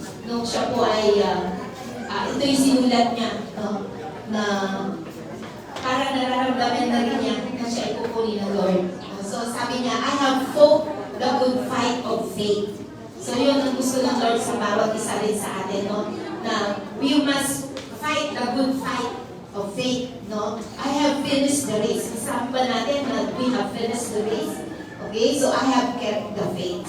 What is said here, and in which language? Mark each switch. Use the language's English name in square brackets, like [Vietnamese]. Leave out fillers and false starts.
[Filipino] Nung siya po ay, ito yung sinulat niya. No? Na parang nararamdaman na rin niya na siya ay pupuli ng Lord. So sabi niya, [English] I have fought the good fight of faith. [Filipino] So yun ang gusto ng Lord sa bawat isa rin sa atin, no? Na [English] we must fight the good fight of faith, no? I have finished the race. [Filipino] Sabi ba natin na [English] we have finished the race? Okay, so I have kept the faith.